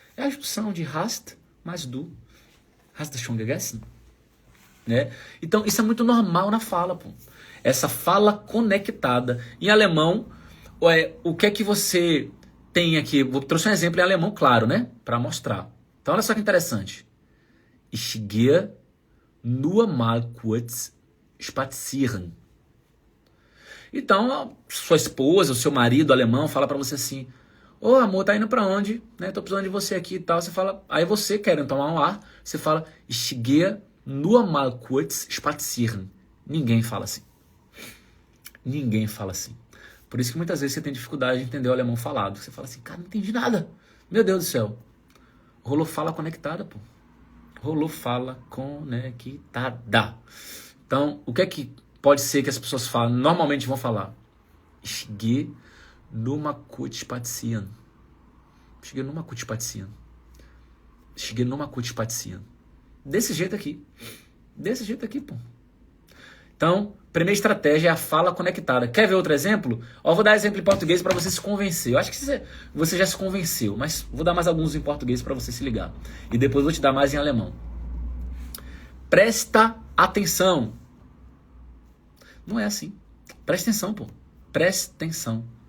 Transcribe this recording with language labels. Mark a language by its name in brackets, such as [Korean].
[Portuguese] É a junção de hast mais du. [German] Hast du schon gegessen? [Portuguese] Né? Então isso é muito normal na fala, pô. Essa fala conectada. Em alemão, o que é que você tem aqui? Vou trouxe um exemplo em alemão, claro, né? Para mostrar. Então olha só que interessante. [German] Ich gehe nur mal kurz spazieren. [Portuguese] Então a sua esposa, o seu marido alemão fala para você assim: ô amor, tá indo para onde? Né? Tô precisando de você aqui e tal. Você fala, aí você querendo tomar um ar, você fala [German] Ich gehe nur mal kurz spazieren. [Portuguese] Ninguém fala assim. Ninguém fala assim. Por isso que muitas vezes você tem dificuldade de entender o alemão falado. Você fala assim: cara, não entendi nada. Meu Deus do céu. Rolou fala conectada, pô. Rolou fala conectada. Então, o que é que pode ser que as pessoas falam? Normalmente vão falar: [German] Ich gehe nur mal kurz spazieren. Ich gehe nur mal kurz spazieren. Ich gehe nur mal kurz spazieren. [Portuguese] Desse jeito aqui. Desse jeito aqui, pô. Então, primeira estratégia é a fala conectada. Quer ver outro exemplo? Ó, vou dar exemplo em português para você se convencer. Eu acho que você já se convenceu, mas vou dar mais alguns em português para você se ligar. E depois vou te dar mais em alemão. Presta atenção. Não é assim. Presta atenção, pô. Presta atenção.